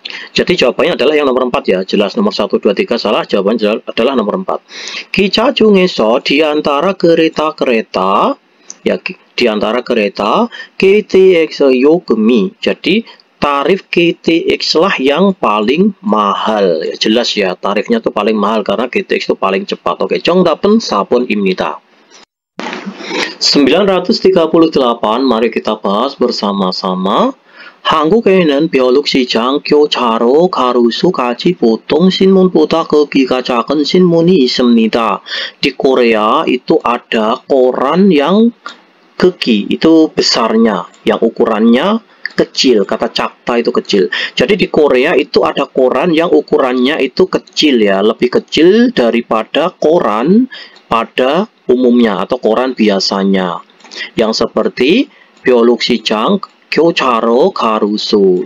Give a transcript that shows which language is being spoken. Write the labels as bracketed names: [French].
[Indonesian] Jadi jawabannya adalah yang nomor 4 ya, jelas nomor 1, 2, 3 salah, jawabannya adalah nomor 4. [Korean] 기차 중에서 [Indonesian] di antara kereta-kereta ya, di antara kereta KTX 요금이, jadi tarif KTX lah yang paling mahal. Ya, jelas ya, tarifnya tuh paling mahal karena KTX itu paling cepat. [Korean] Oke, 정답은 4번입니다. [Indonesian] 938, mari kita bahas bersama-sama. [Korean] 한국에는 벼룩시장, 교차로, 가로수까지 보통 신문보다 크기가 작은 신문이 있습니다. [Indonesian] Di Korea itu ada koran yang keki, itu besarnya, yang ukurannya kecil, kata cakta itu kecil. Jadi di Korea itu ada koran yang ukurannya itu kecil ya, lebih kecil daripada koran pada umumnya atau koran biasanya, yang seperti 벼룩시장, 교차로, 가로수.